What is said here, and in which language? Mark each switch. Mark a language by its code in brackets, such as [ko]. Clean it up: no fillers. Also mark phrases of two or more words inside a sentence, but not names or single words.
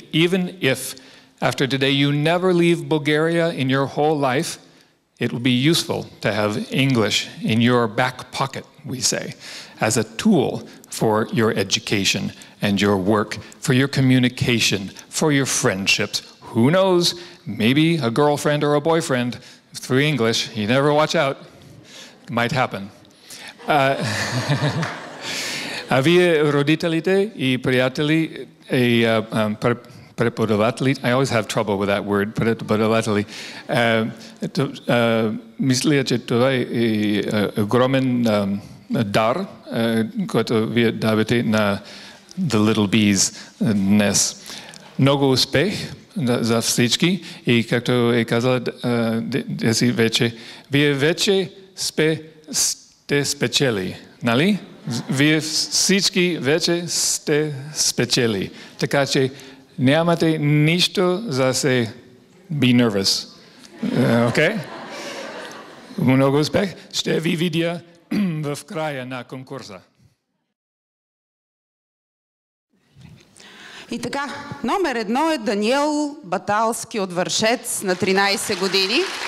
[en] Even if after today you never leave Bulgaria in your whole life, it will be useful to have English in your back pocket, we say, as a tool for your education and your work, for your communication, for your friendships. Who knows, maybe a girlfriend or a boyfriend through English. You never watch out. It might happen. [bg] А вие, родителите и приятели и преподаватели, [en] I always have trouble with that word, [bg] преподаватели, мисля, че това е огромен дар, който вие давате на The Little Bees днес. Много успех за всички и както е казала Деси вече, вие вече сте спечели, нали? Вие всички вече сте спечели. Така че нямате нищо за се [en] be nervous. [bg] Окей? Много успех. Ще ви видя в края на конкурса. И така, номер 1 е Даниел Баталски от Вършец на 13 години.